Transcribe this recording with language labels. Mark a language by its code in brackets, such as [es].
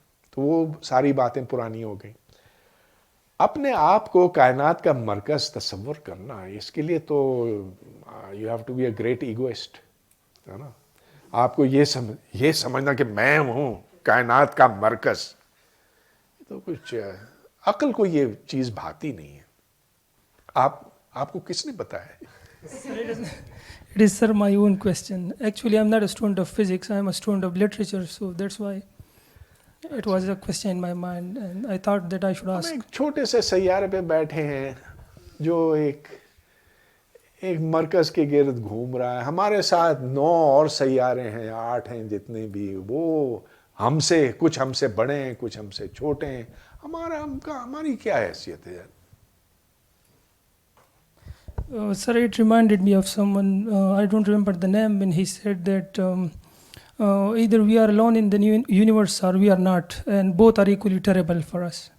[ur] تو وہ ساری باتیں پرانی ہو گئیں. اپنے آپ کو کائنات کا مرکز تصور کرنا, اس کے لیے تو [en] you have to be a great egoist, [ur] ہے نا. آپ کو یہ سمجھنا کہ میں ہوں کائنات کا مرکز, تو کچھ عقل کو یہ چیز بھاتی نہیں ہے. آپ کو کس نے بتایا؟ [en] It is sir my own question. Actually I'm not a student of physics, I'm a student of literature, so that's why it was a question in my mind and I thought that I should ask. [ur] ایک چھوٹے سے سیارے پہ بیٹھے ہیں جو ایک مرکز کے گرد گھوم رہا ہے. ہمارے ساتھ 9 اور سیارے ہیں, 8 ہیں جتنے بھی, وہ کچھ ہم سے بڑے ہیں, کچھ ہم سے چھوٹے ہیں. ہماری کیا حیثیت ہے؟ [en] Sir, it reminded me of someone, I don't remember the name, when he said that either we are alone in the universe or we are not, and both are equally terrible for us.